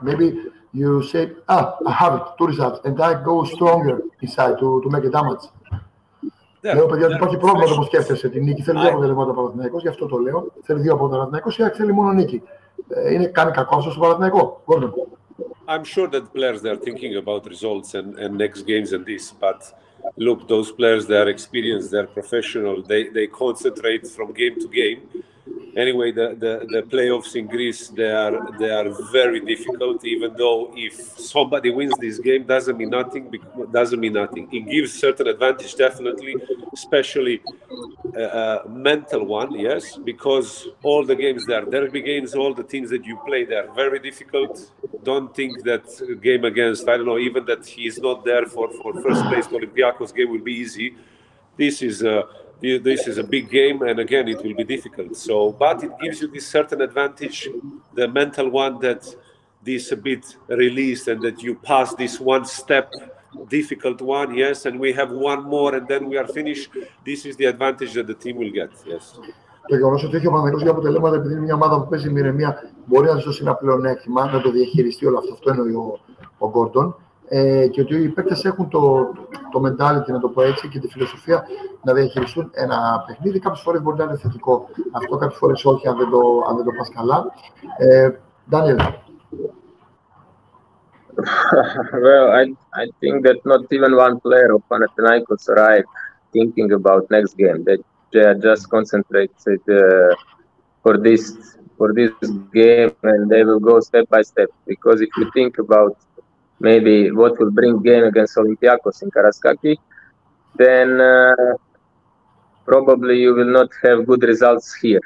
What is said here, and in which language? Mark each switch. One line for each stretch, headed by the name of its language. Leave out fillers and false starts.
English: Maybe you say, I have it, 2 results, and I go stronger inside to make a damage.
Greek: Λέω, παιδιά, ότι υπάρχει πρόβλημα το που σκέφτεσαι την νίκη. Θέλει 2 αποτελέσματα ο Παναθηναϊκός, γι' αυτό το λέω. Θέλει 2 από τον Παναθηναϊκό ή θέλει μόνο νίκη. Κάνει κακό αυτό στον Παναθηναϊκό.
English: I'm sure that players they are thinking about results and next games and this, but look, those players they are experienced, they are professional, they concentrate from game to game. Anyway, the playoffs in Greece they are very difficult. Even though if somebody wins this game, doesn't mean nothing. It gives certain advantage, definitely, especially mental one, yes, because all the games there, derby games, all the teams that you play, they are very difficult. Don't think that game against, I don't know, even that he is not there for first place, Olympiacos game will be easy. This is a big game, and again, it will be difficult. So, but it gives you this certain advantage, the mental one, that this a bit released, and that you pass this one step, difficult one, yes, and we have one more, and then we are finished. This is the advantage that the team will get, yes.
Greek: Το γεγονός ότι έχει ο Παναθηναϊκός για αποτελέσματα, επειδή είναι μια ομάδα που παίζει με ηρεμία, μπορεί να δώσει ένα πλεονέκτημα, να το διαχειριστεί όλο αυτό. Αυτό εννοεί ο Γκόρντον. Και ότι οι παίκτες έχουν το mentality, να το πω έτσι, και τη φιλοσοφία να διαχειριστούν ένα παιχνίδι. Κάποιες φορές μπορεί να είναι θετικό αυτό, κάποιες φορές όχι, αν δεν το πας καλά.
English: Daniel. Well, I think that not even one player of Panathinaikos are thinking about next game. They are just concentrated for this game, and they will go step by step. Because if you think about maybe what will bring game against Olympiacos in Karaiskakis, then probably you will not have good results here.